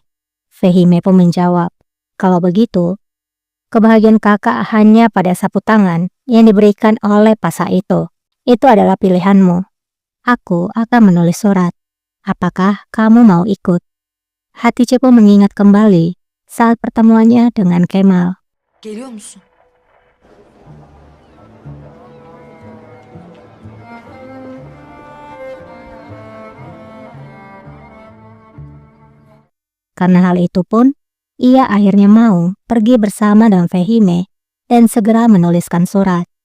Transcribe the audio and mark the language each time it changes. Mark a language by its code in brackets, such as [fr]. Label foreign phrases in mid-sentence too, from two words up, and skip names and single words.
[id] Fehime pun menjawab, "Kalau begitu, kebahagiaan kakak hanya pada sapu tangan yang diberikan oleh pasa itu. Itu adalah pilihanmu. Aku akan menulis surat. Apakah kamu mau ikut?" Hatice pun mengingat kembali saat pertemuannya dengan Kemal. [tr] Geliyor musun? [id] Karena hal itu pun, ia akhirnya mau pergi bersama dengan Fehime dan segera menuliskan surat.